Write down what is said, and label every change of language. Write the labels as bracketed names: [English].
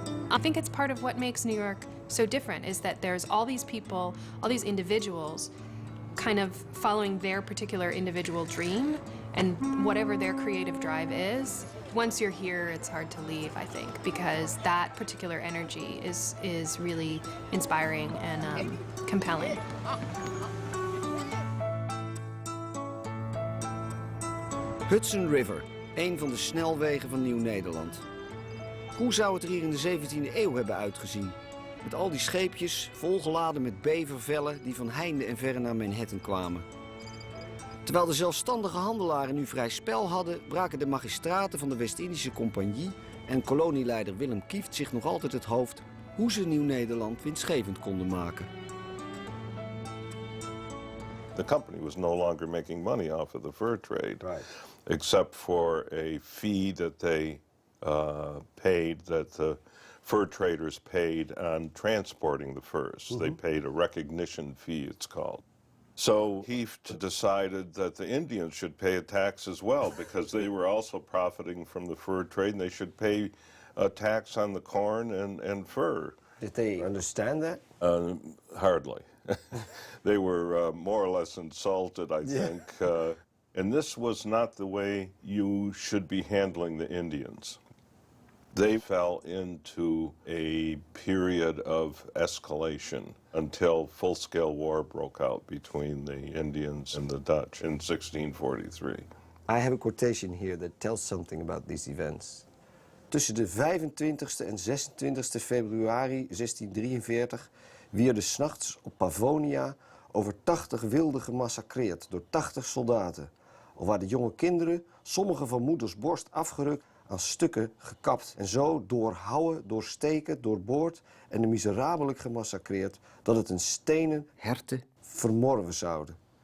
[English] I think it's part of what makes New York so different is that there's all these people, all these individuals kind of following their particular individual dream and whatever their creative drive is. Once you're here, it's hard to leave, I think, because that particular energy is really inspiring and compelling. [Dutch] Hudson River, een van de snelwegen van Nieuw-Nederland. Hoe zou het er hier in de 17e eeuw hebben uitgezien? Met al die scheepjes, volgeladen met bevervellen die van heinde en verre naar Manhattan kwamen. Terwijl de zelfstandige handelaren nu vrij spel hadden, braken de magistraten van de West-Indische Compagnie en kolonieleider Willem Kieft zich nog altijd het hoofd hoe ze Nieuw-Nederland winstgevend konden maken. [English] The company was no longer making money off of the fur trade, except for a fee that they paid, that the fur traders paid on transporting the furs. They paid a recognition fee, it's called. So Kieft decided that the Indians should pay a tax as well, because they were also profiting from the fur trade, and they should pay a tax on the corn and fur. Did they understand that? Hardly. They were more or less insulted, I think. And this was not the way you should be handling the Indians. They fell into a period of escalation until full-scale war broke out between the Indians and the Dutch in 1643. I have a quotation here that tells something about these events. [Dutch] Tussen de 25e en 26e februari 1643 wierden 's nachts op Pavonia over 80 wilden gemassacreerd door 80 soldaten. Al waren de jonge kinderen, sommige van moeders borst afgerukt, aan stukken gekapt en zo doorhouwen, doorsteken, doorboord en de miserabelijk gemassacreerd dat het een stenen herten vermorven zouden.